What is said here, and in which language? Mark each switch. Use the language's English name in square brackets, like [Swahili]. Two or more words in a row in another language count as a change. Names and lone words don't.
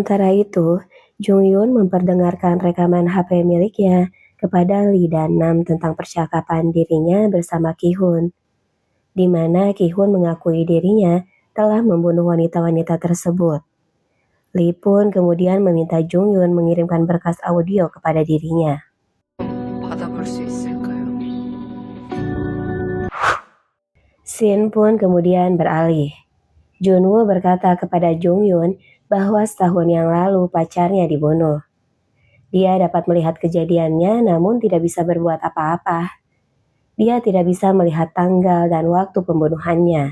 [Indonesian] Sementara itu, Jung Yun memperdengarkan rekaman HP miliknya kepada Lee dan Nam tentang percakapan dirinya bersama Ki-hun, di mana Ki-hun mengakui dirinya telah membunuh wanita-wanita tersebut. Lee pun kemudian meminta Jung Yun mengirimkan berkas audio kepada dirinya. [Korean] 받아볼 수 있을까요? [Indonesian] Scene pun kemudian beralih. Junwoo berkata kepada Jung Yun bahwa setahun yang lalu pacarnya dibunuh. Dia dapat melihat kejadiannya namun tidak bisa berbuat apa-apa. Dia tidak bisa melihat tanggal dan waktu pembunuhannya.